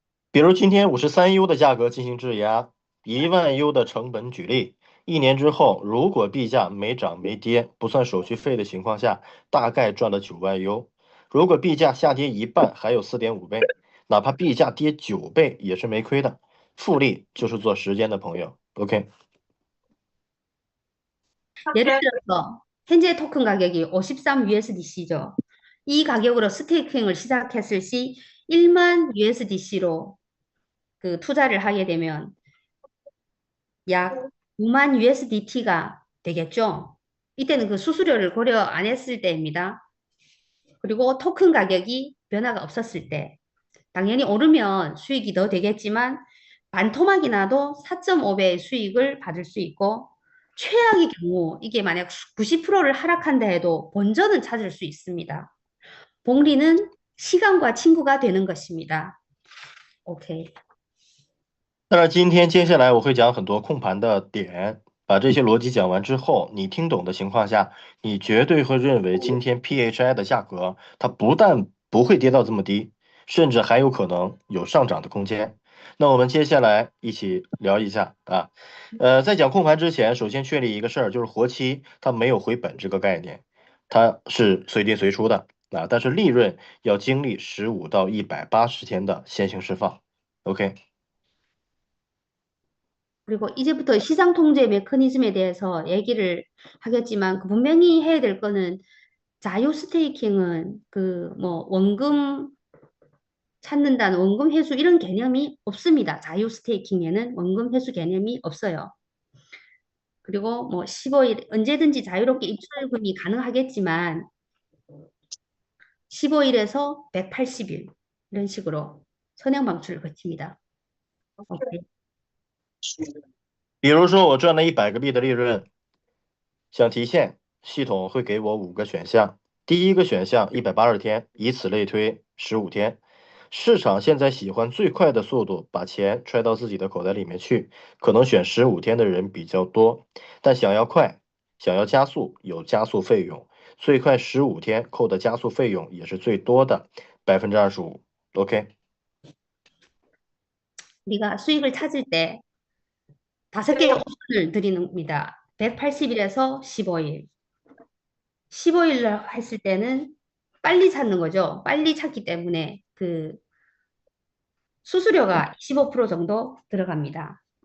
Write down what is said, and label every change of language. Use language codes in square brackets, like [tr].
[zh] 比如今天53U 的价格进行质押，1万 U 的成本举例，一年之后，如果币价没涨没跌，不算手续费的情况下，大概赚了9万 U。如果币价下跌一半，还有4.5倍，哪怕币价跌9倍也是没亏的。复利就是做时间的朋友。 OK？ [ko] 예를 들어서 현재 토큰 가격이 53 USDC죠. 이 가격으로 스테이킹을 시작했을 시 1만 USDC로 그 투자를 하게 되면 약 9만 USDT가 되겠죠. 이때는 그 수수료를 고려 안 했을 때입니다. 그리고 토큰 가격이 변화가 없었을 때. 당연히 오르면 수익이 더 되겠지만 반토막이 나도 4.5배의 수익을 받을 수 있고 최악의 경우 이게 만약 90%를 하락한다 해도 본전은 찾을 수 있습니다. 복리는 시간과 친구가 되는 것입니다. OK。 [zh] 当然，今天接下来我会讲很多控盘的点，把这些逻辑讲完之后，你听懂的情况下，你绝对会认为今天 PHI 的价格它不但不会跌到这么低，甚至还有可能有上涨的空间。那我们接下来一起聊一下啊，在讲控盘之前，首先确立一个事儿，就是活期它没有回本这个概念，它是随跌随出的啊，但是利润要经历15到180天的先行释放。 OK。 [ko] 그리고 이제부터 시장 통제 메커니즘에 대해서 얘기를 하겠지만 분명히 해야 될 거는 자유 스테이킹은 그 뭐 원금 찾는다는 원금 회수 이런 개념이 없습니다. 자유 스테이킹에는 원금 회수 개념이 없어요. 그리고 뭐 15일 언제든지 자유롭게 입출금이 가능하겠지만 15일에서 180일 이런 식으로 선행 방출을 거칩니다. 오케이. [zh] 比如说我赚了100个币的利润，想提现，系统会给我5个选项。第一个选项180天，以此类推15天。市场现在喜欢最快的速度把钱揣到自己的口袋里面去，可能选15天的人比较多，但想要快，想要加速，有加速费用，最快15天扣的加速费用也是最多的25%。 OK。 [ko] 우리가 수익을 찾을 때 5개의 옵션을 드립니다. 180일에서 15일. 15일 했을 때는 빨리 찾는 거죠. 빨리 찾기 때문에 그 수수료가 25% 정도 들어갑니다.